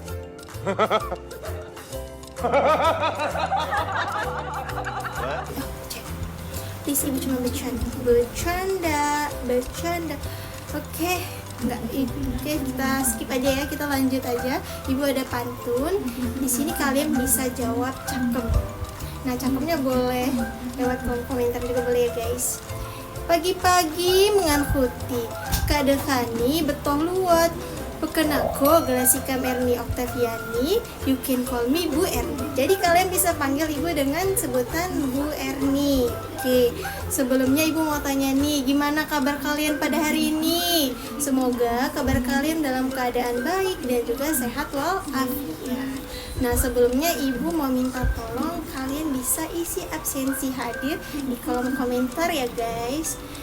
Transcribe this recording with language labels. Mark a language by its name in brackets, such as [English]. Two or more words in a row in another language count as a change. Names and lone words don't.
[Indonesian] Please, ibu cuma bercanda. Oke, kita skip aja ya, kita lanjut aja. Ibu ada pantun. Di sini kalian bisa jawab cakep. Nah, cakepnya boleh lewat kolom komentar juga boleh ya guys. Pagi-pagi mengankuti kadekani betoh luwat pekenako Gelasika Erni Oktaviani, [English] you can call me Bu Erni. [Indonesian] Jadi kalian bisa panggil ibu dengan sebutan Bu Erni. Oke, sebelumnya ibu mau tanya nih, gimana kabar kalian pada hari ini? Semoga kabar kalian dalam keadaan baik dan juga sehat walafiat. Nah, sebelumnya ibu mau minta tolong kalian bisa isi absensi hadir di kolom komentar ya guys.